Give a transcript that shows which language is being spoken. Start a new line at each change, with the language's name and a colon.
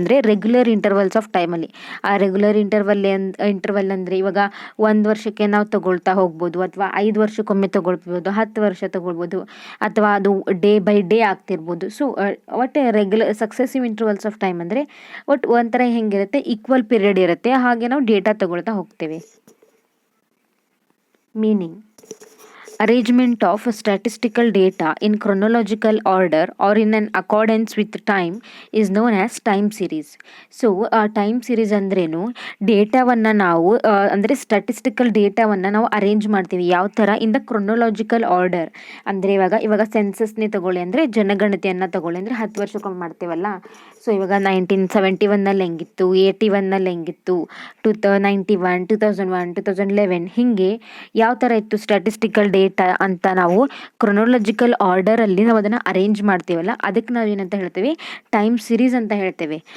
Kannada: ಅಂದರೆ regular intervals of ಟೈಮಲ್ಲಿ. ಆ ರೆಗ್ಯುಲರ್ ಇಂಟರ್ವಲ್ ಅಂದರೆ ಇವಾಗ 1 ವರ್ಷಕ್ಕೆ ನಾವು ತೊಗೊಳ್ತಾ ಹೋಗ್ಬೋದು, ಅಥವಾ 5 ವರ್ಷಕ್ಕೊಮ್ಮೆ ತೊಗೊಳ್ಬೋದು, 10 ವರ್ಷ ತೊಗೊಳ್ಬೋದು, ಅಥವಾ ಅದು ಡೇ ಬೈ ಡೇ ಆಗ್ತಿರ್ಬೋದು. ಸೊ ಒಟ್ಟು regular successive intervals of time ಅಂದರೆ ಒಟ್ಟು ಒಂಥರ ಹೆಂಗಿರುತ್ತೆ, ಈಕ್ವಲ್ ಪೀರಿಯಡ್ ಇರುತ್ತೆ, ಹಾಗೆ ನಾವು ಡೇಟಾ ತಗೊಳ್ತಾ ಹೋಗ್ತೇವೆ.
English: Meaning: arrangement of statistical data in chronological order or in an accordance with time is known as time series.
Kannada: So time series ಅಂದ್ರೇನು, ಡೇಟಾವನ್ನು ನಾವು ಅಂದರೆ ಸ್ಟ್ಯಾಟಿಸ್ಟಿಕಲ್ ಡೇಟಾವನ್ನು ನಾವು ಅರೇಂಜ್ ಮಾಡ್ತೀವಿ. ಯಾವ ಥರ?
English: In the chronological order.
Kannada: ಅಂದರೆ ಇವಾಗ ಸೆನ್ಸಸ್ನೇ ತಗೊಳ್ಳಿ, ಅಂದರೆ ಜನಗಣತಿಯನ್ನು ತಗೊಳ್ಳಿ, ಅಂದರೆ 10 ವರ್ಷಕ್ಕೊಮ್ಮೆ ಮಾಡ್ತೇವಲ್ಲ. ಸೊ ಇವಾಗ 1971ನಲ್ಲಿ ಹೆಂಗಿತ್ತು, 81ನಲ್ಲಿ ಹೆಂಗಿತ್ತು, 91, 2001, 2011 ಹೀಗೆ ಯಾವ ಥರ ಇತ್ತು ಸ್ಟ್ಯಾಟಿಸ್ಟಿಕಲ್ ಡೇಟಾ ಅಂತ ನಾವು ಕ್ರೊನೊಲಾಜಿಕಲ್ ಆರ್ಡರಲ್ಲಿ ನಾವು ಅದನ್ನು ಅರೇಂಜ್ ಮಾಡ್ತೀವಲ್ಲ, ಅದಕ್ಕೆ ನಾವು ಏನಂತ ಹೇಳ್ತೇವೆ, ಟೈಮ್ ಸಿರೀಸ್ ಅಂತ ಹೇಳ್ತೇವೆ.